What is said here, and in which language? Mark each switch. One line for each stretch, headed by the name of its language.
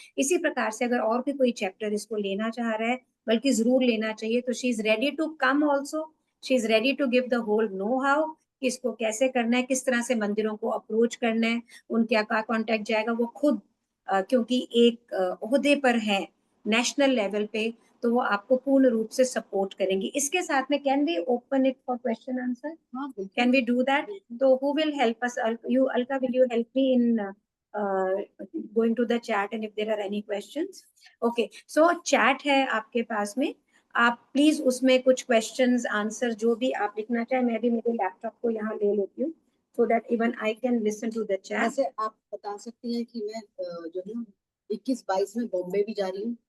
Hindi: इसी प्रकार से अगर और भी कोई चैप्टर इसको लेना चाह रहा है, बल्कि जरूर लेना चाहिए, तो
English: she is ready to come also, she is ready to give the whole know how
Hindi: कि इसको कैसे करना है, किस तरह से मंदिरों को अप्रोच करना है, उनके क्या कॉन्टेक्ट जाएगा, वो खुद क्योंकि एक ओहदे पर है नेशनल लेवल पे, तो वो आपको पूर्ण रूप से सपोर्ट करेंगी। इसके साथ में
English: Can we open it for question answer?
Hindi: हाँ बिल्कुल।
English: Can we do that? So who will help us? Alka, will you help me in going to the chat and if there are any questions? Okay, so
Hindi: chat है आपके पास में, आप please उसमें कुछ questions answer जो भी आप लिखना चाहें, मैं भी मेरे लैपटॉप को यहाँ ले लेती हूँ
English: so that even I can listen to the chat.
Hindi: ऐसे आप बता सकती हैं कि मैं जो है ना 21-22 में बॉम्बे भी जा रही हूँ।